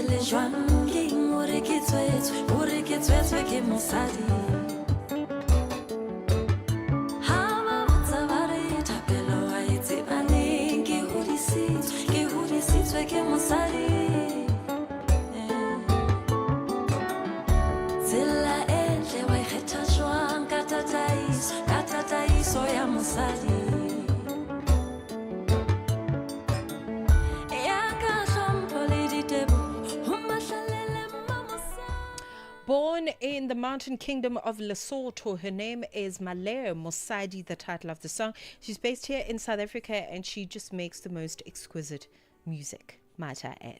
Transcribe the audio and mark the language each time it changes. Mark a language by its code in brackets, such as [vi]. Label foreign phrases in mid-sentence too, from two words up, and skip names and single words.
[st] jwang ke eng o re ke tswetswe ke mosadi ha ba botsa ba re thapelo wa e tseba neng ke hodisitswe ke mosadi tsela e ntle wa ikgetha jwang ka tataiso ya mosadi. [en] Born in the mountain kingdom of Lesotho, her name is Malere Mosadi, the title of the song. She's based here in South Africa and she just makes the most exquisite music, might I add.